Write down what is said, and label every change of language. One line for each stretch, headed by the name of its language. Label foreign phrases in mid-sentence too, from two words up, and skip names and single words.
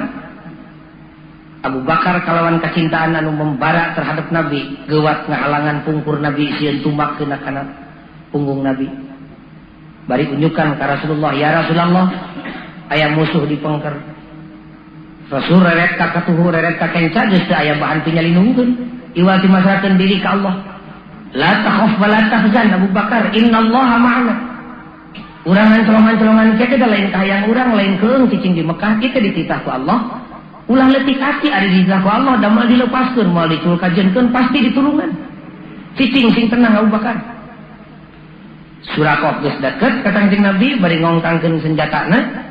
Sundanese: Abu Bakar kalawan kecintaan anu
Indonesian: membara terhadap
Sundanese: Nabi, gewat ngahalangan pungkur Nabi sieun tumbak kana punggung Nabi. Bari unjukkan ke Rasulullah, ya Rasulullah, aya musuh di pengker. Rasul reret ka katuhu reret ka kenca geus teu aya bahan pinyalindungkeun. Iwal dimasrakeun diri ka Allah.
Arabic: La takhaf wa la tahzan Abu Bakar, innallaha ma'ana.
Sundanese: Urang colongan-colongan kieu teh lain kahayang urang lain keung cicing di Mekah kitu dititah ku Allah. Ulah leutik ati ari dititah ku Allah da moal dilepaskeun moal diculkajeunkeun pasti ditulungan. Cicing sing tenang Abu Bakar. Surakoh geus deket ka Kangjeng Nabi bari ngongkangkeun senjatana.